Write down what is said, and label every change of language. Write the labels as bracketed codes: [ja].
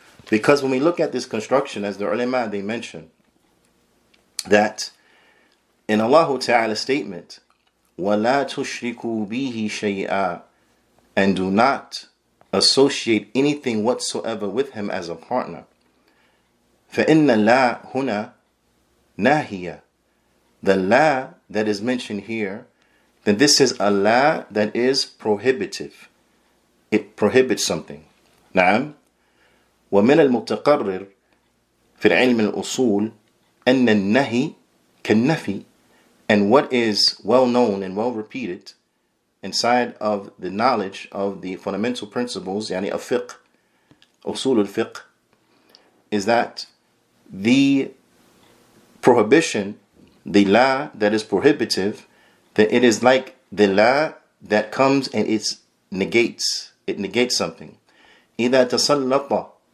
[en] Because when we look at this construction, as the ulama, they mention that in Allah Ta'ala's statement, [ar] وَلَا تُشْرِكُوا بِهِ شَيْئًا, [en] and do not associate anything whatsoever with Him as a partner. [ar] فَإِنَّ اللَّا هُنَا نَاهِيَةٌ. [en] The la that is mentioned here, then this is a la that is prohibitive. It prohibits something. [ar] نعم. ومن المتقرر في العلم الأصول أن النهي كالنفي. [en] And what is well known and well repeated inside of the knowledge of the fundamental principles, يعني of fiqh, usul al-fiqh, is that the prohibition, the la that is prohibitive, that it is like the la that comes and it negates something. [ar] إذا تسلط